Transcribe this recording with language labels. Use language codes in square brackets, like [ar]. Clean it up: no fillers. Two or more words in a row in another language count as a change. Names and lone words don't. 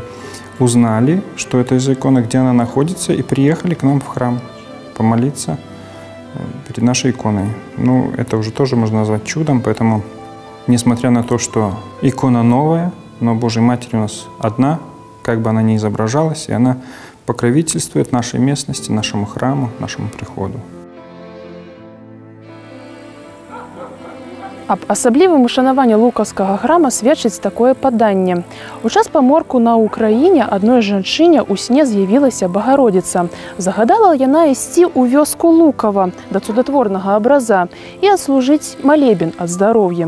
[ru] Узнали, что это за икона, где она находится, и приехали к нам в храм помолиться перед нашей иконой. Ну, это уже тоже можно назвать чудом, поэтому, несмотря на то, что икона новая, но Божья Матерь у нас одна, как бы она ни изображалась, и она покровительствует нашей местности, нашему храму, нашему приходу. [be] Аб асаблівым ушанаванні Лукаўскага храма сведчыць такое паданне. У час паморку на Украіне адной жанчыне ў сне з'явілася Багародзіца. Загадала яна ісці ў вёску Лукава да цудатворнага абраза і адслужыць малебен ад здароўя.